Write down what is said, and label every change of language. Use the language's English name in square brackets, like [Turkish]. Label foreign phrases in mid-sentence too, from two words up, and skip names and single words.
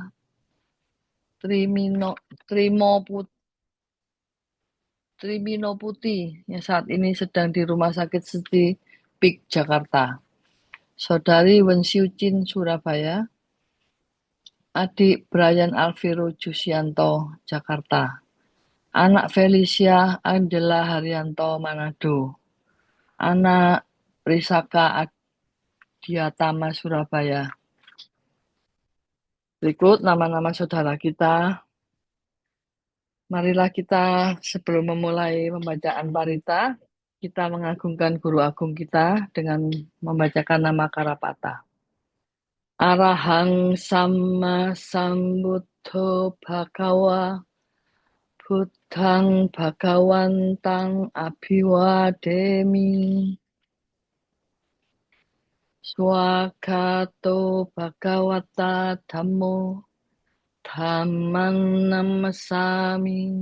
[Indonesian] Trimino Putih yang saat ini sedang di Rumah Sakit Siti Pik Jakarta, Saudari Wensiu Chin Surabaya, adik Brian Alviro Jusyanto Jakarta, anak Felicia Angela Haryanto Manado, anak Risaka Adiatama Surabaya. Berikut nama-nama saudara kita. Marilah kita sebelum memulai pembacaan parita, kita mengagungkan guru agung kita dengan membacakan nama Karapata. [Pali] Arahang Sama Sambuddho Bhagawa Buddhang Bhagawantang Abhiwademi Swagato Bhagawata Dhammo Dhammang Namasami